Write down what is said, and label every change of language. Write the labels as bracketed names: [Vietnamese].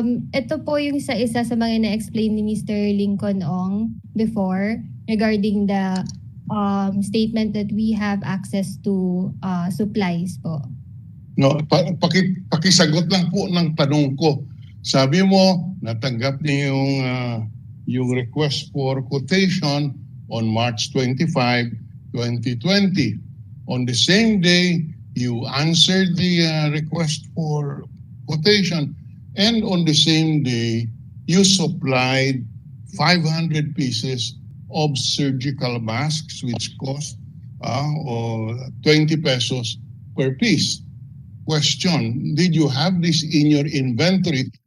[Filipino] ito po yung isa sa mga na-explain ni Mr. [English] Lincoln Ong before regarding the statement that we have access to supplies po. [Filipino] No, pakisagot lang po ng tanong ko. Sabi mo, natanggap niyo yung [English] request for quotation on March 25, 2020. On the same day, you answered the request for quotation, and on the same day, you supplied 500 pieces of surgical masks, which cost 20 pesos per piece. Question, did you have this in your inventory